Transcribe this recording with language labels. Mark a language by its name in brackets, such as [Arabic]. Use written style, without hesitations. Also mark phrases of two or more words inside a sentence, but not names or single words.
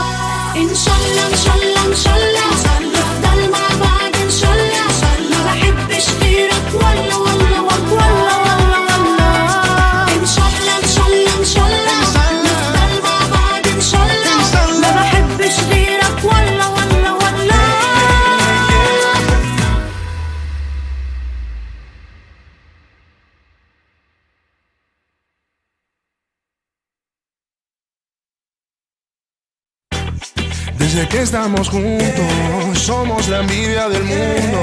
[Arabic] إن شاء الله إن شاء الله إن شاء الله نفضل مع بعض إن شاء الله. ما بحبش غيرك والله والله والله والله والله. إن شاء الله إن شاء الله إن شاء الله نفضل مع بعض إن شاء الله. ما بحبش غيرك والله والله والله. [Spanish] Desde que estamos juntos, somos la envidia del mundo.